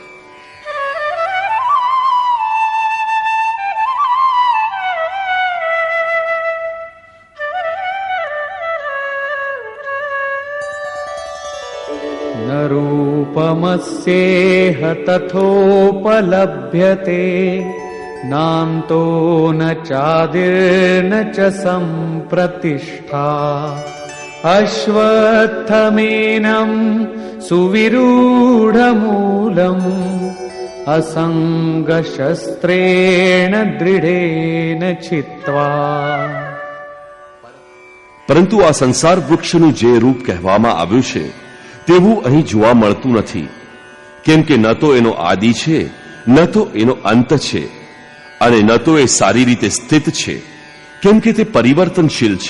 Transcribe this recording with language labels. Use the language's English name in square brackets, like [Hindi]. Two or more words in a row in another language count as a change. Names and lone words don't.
[Sanskrit] न रूपमस्येह तथोपलभ्यते नान्तो न चादिर्न च संप्रतिष्ठा अश्वत्थमेनं सुविरूढमूलं असंगशस्त्रेण दृढेन छित्त्वा. [Gujarati] પરંતુ આ સંસાર વૃક્ષનું જે રૂપ કહેવામાં આવ્યું છે તેવું અહીં જોવા મળતું નથી, કેમ કે ન તો એનો આદિ છે, ન તો એનો અંત છે, અને ન તો એ સારી રીતે સ્થિત છે, કેમ કે તે પરિવર્તનશીલ છે.